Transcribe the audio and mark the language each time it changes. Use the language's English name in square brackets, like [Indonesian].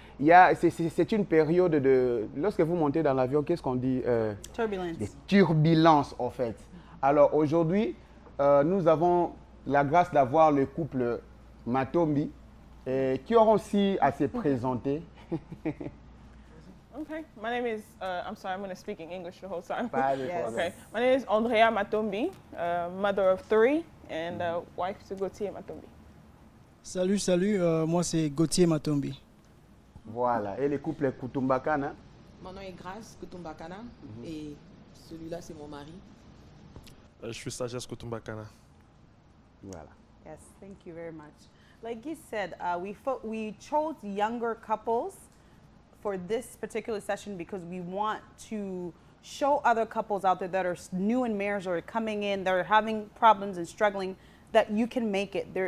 [French] C'est une période de... Lorsque vous montez dans l'avion, qu'est-ce qu'on dit? [English] Turbulence. [French] Des turbulences, en fait. Alors aujourd'hui, nous avons la grâce d'avoir le couple Matombi qui auront aussi à se présenter. [English] Okay, my name is, I'm sorry, I'm going to speak in English the whole time. Yes. Okay, my name is Andrea Matombi, mother of 3 and wife to Gauthier Matombi. [French] Salut, moi c'est Gauthier Matombi. Voilà, et le couple Kutumbakana. Mon nom est Grace Kutumbakana et celui-là c'est mon mari. Je suis Sagesse Kutumbakana. Voilà. [English] Yes, thank you very much. Like you said, we chose younger couples for this particular session because we want to show other couples out there that are new in marriage or coming in, that are having problems and struggling, that you can make it.